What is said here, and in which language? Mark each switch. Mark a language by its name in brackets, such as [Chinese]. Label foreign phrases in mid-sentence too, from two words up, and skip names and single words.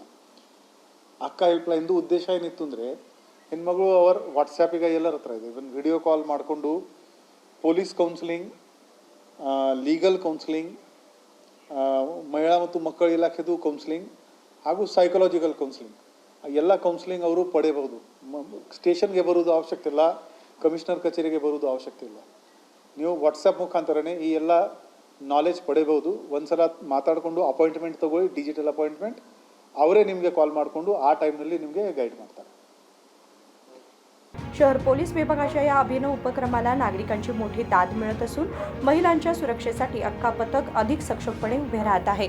[Kannada] ಅಕ್ಕ ಹೆಲ್ಪ್ಲೈನ್ದು ಉದ್ದೇಶ ಏನಿತ್ತು ಅಂದರೆ, ಹೆಣ್ಮಗಳು ಅವರ ವಾಟ್ಸ್ಯಾಪಿಗೆ ಎಲ್ಲರ ಹತ್ರ ಇದೆ, ಇವನ್ [English] video call [Kannada] ಮಾಡಿಕೊಂಡು [English] police counselling, legal counselling, [Kannada] ಮಹಿಳಾ ಮತ್ತು ಮಕ್ಕಳ ಇಲಾಖೆದು ಕೌನ್ಸಿಲಿಂಗ್ ಹಾಗೂ [English] psychological counselling [Kannada] ಎಲ್ಲ ಕೌನ್ಸಿಲಿಂಗ್ ಅವರು ಪಡೆಯಬಹುದು. ಸ್ಟೇಷನ್ಗೆ ಬರೋದು ಅವಶ್ಯಕತೆ ಇಲ್ಲ, ಕಮಿಷನರ್ ಕಚೇರಿಗೆ ಬರೋದು ಅವಶ್ಯಕತೆ ಇಲ್ಲ. ನೀವು ವಾಟ್ಸಪ್ ಮುಖಾಂತರನೇ ಈ ಎಲ್ಲ ನಾಲೆಜ್ ಪಡೆಯಬಹುದು. ಒಂದು ಸಲ ಮಾತಾಡಿಕೊಂಡು ಅಪಾಯಿಂಟ್ಮೆಂಟ್ ತಗೊಳ್ಳಿ, [English] digital appointment. [Kannada] ಅವರೇ ನಿಮಗೆ ಕಾಲ್ ಮಾಡಿಕೊಂಡು ಆ ಟೈಮ್ನಲ್ಲಿ निಮಗೆ गाईड ಮಾಡ್ತಾರೆ. [Marathi] शहर पोलीस विभागाच्या या अभिनव उपक्रमाला नागरिकांची मोठी दाद मिळत असून महिलांच्या सुरक्षेसाठी अक्का पथक अधिक सक्षमपणे उभे राहत आहे.